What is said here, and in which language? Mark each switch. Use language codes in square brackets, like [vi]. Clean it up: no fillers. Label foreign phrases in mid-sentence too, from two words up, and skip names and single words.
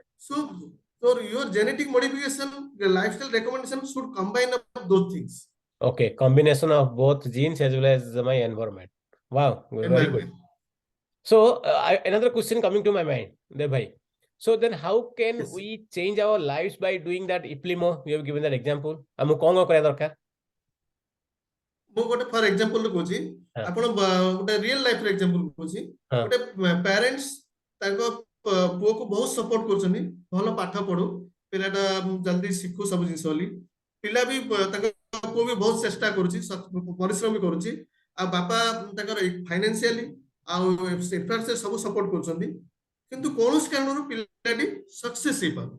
[en] So, so your genetic modification, the lifestyle recommendation should combine up those things. Okay, combination of both genes as well as my environment. Wow, very good. Environment. So another question coming to my mind, Dev bhai. So then how can Yes. we change our lives by doing that iplimo? You have given that example. [or] ଆମକୁ କଣ କରିବା ଦରକାର? ମୁଁ ଗୋଟେ [en] for example [or] କହୁଛି ହଁ ଆପଣ ଗୋଟେ [en] real life example [or] କହୁଛି ହଁ ଗୋଟେ ପ୍ୟାରେଣ୍ଟସ ତାଙ୍କ ପୁଅକୁ ବହୁତ ସପୋର୍ଟ କରୁଛନ୍ତି ଭଲ ପାଠ ପଢୁ ପିଲାଟା ଜଲ୍ଦି ଶିଖୁ ସବୁ ଜିନିଷ ବୋଲି ପିଲା ବି ତାଙ୍କ ପୁଅ ବି ବହୁତ ଚେଷ୍ଟା କରୁଛି ପରିଶ୍ରମ ବି କରୁଛି ଆଉ ବାପା ତାଙ୍କର ଫାଇନାନ୍ସିଆଲି ଆଉ ଇନଫ୍ରାଷ୍ଟ୍ରକ୍ଚର ସବୁ ସପୋର୍ଟ କରୁଛନ୍ତି କିନ୍ତୁ କୌଣସି କାରଣରୁ ପିଲାଟି ସକ୍ସେସ୍ ହେଇପାରୁନି